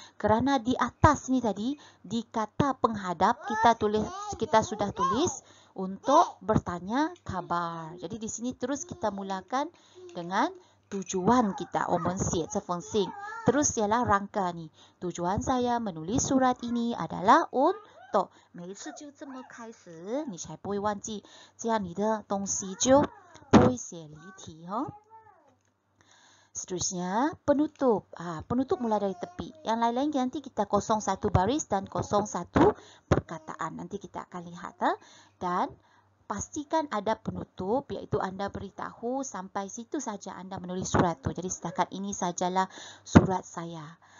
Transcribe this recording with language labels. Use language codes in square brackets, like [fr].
[ms] Kerana di atas ni tadi di kata penghadap kita sudah tulis untuk bertanya kabar. Jadi di sini terus kita mulakan dengan tujuan kita. [zh] 我们写这封信 [ms] terus ialah rangka ni. Tujuan saya menulis surat ini adalah untuk [zh] 每一次就这么开始，你才不会忘记，这样你的东西就不会写离题哦。 [ms] Seterusnya penutup. Penutup mulai dari tepi. Yang lain-lain nanti kita 01 baris dan 01 perkataan. Nanti kita akan lihat. Dan pastikan ada penutup, iaitu anda beritahu sampai situ saja anda menulis surat tu. Jadi setakat ini sajalah surat saya.